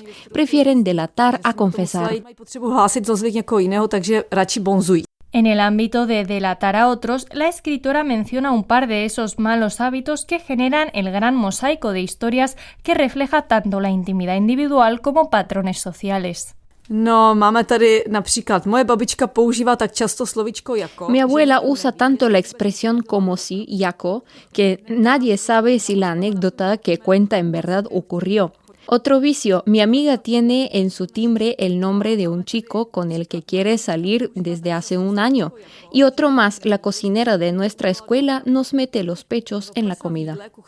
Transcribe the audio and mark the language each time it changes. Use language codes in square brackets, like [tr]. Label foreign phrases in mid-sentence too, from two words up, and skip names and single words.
[es] Prefieren delatar a confesar. En el ámbito de delatar a otros, la escritora menciona un par de esos malos hábitos que generan el gran mosaico de historias que refleja tanto la intimidad individual como patrones sociales. [cs] No, máme tady například, moje babička používá tak často slovíčko jako. [es] Mi abuela usa tanto la expresión como si, jako, que nadie sabe si la anécdota que cuenta en verdad ocurrió. Otro vicio, mi amiga tiene en su timbre el nombre de un chico con el que quiere salir desde hace un año. Y otro más, la cocinera de nuestra escuela nos mete los pechos en la comida.